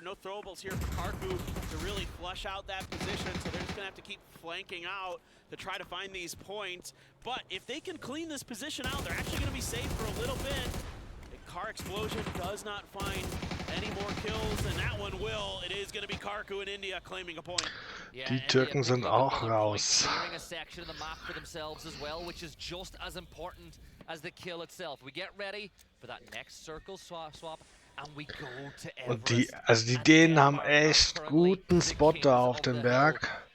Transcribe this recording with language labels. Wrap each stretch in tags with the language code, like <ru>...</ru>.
<en>No throwables here for Karku to really flush out that position. So they're just going to have to keep flanking out to try to find these points. But if they can clean this position out, they're actually going to be safe for a little bit. The car explosion does not find any more kills, and that one will. It is going to be Karku in India claiming a point.</en> <de>Die Türken sind auch raus.</de> <en>Clearing a section of the map for themselves as well, which is just as important as the kill itself. We get ready for that next circle swap, and we go to</en> <de>Und die Dänen haben echt guten Spot da auf dem Berg.</de>